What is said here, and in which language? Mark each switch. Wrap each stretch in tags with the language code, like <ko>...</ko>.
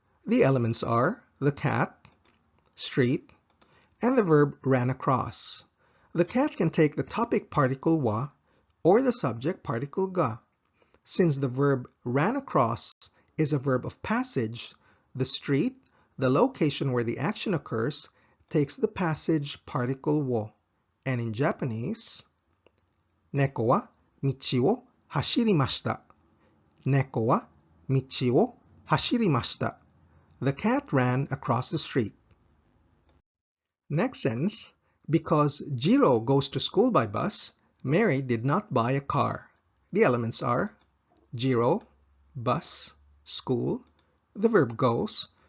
<en>The elements are the cat, street, and the verb ran across. The cat can take the topic particle wa or the subject particle ga. Since the verb ran across is a verb of passage, the street, the location where the action occurs, takes the passage particle wo. And in Japanese,</en> <ja>猫は道を走りました。猫は道を走りました。</ja> <en>The cat ran across the street. Next sentence, because Jiro goes to school by bus, Mary did not buy a car. The elements are Jiro, bus, school, the verb goes.</en>